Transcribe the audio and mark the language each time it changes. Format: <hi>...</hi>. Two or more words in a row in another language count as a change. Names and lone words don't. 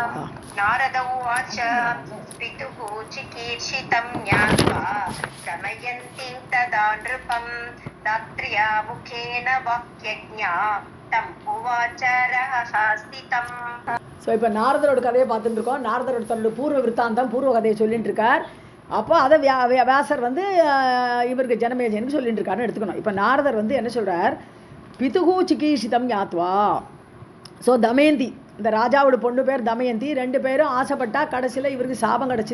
<sa>नारद उवाच पितुः चिकीर्षितं ज्ञात्वा दमयन्तीं तदा नृपं दात्र्या मुखेन वाक्यज्ञा तं उवाच रहस्तितम्.</sa> <ta>ஸோ இப்போ நாரதரோட கதையை பார்த்துட்டு இருக்கோம். நாரதரோட தன்னோட பூர்வ விற்த்தாந்தம் பூர்வ கதையை சொல்லிட்டு இருக்கார். அப்போ அதை வியாசர் வந்து இவருக்கு ஜனமேஜனுக்கு சொல்லிட்டு இருக்காருன்னு எடுத்துக்கணும். இப்போ நாரதர் வந்து என்ன சொல்கிறார்,</ta> <sa>पितुः चिकीर्षितं ज्ञात्वा.</sa> <ta>ஸோ தமயந்தி, இந்த ராஜாவோட பொண்ணு பேர் தமயந்தி, 2 பேரும் ஆசைப்பட்டா கடைசியில் இவருக்கு சாபம் கிடச்சிது.</ta>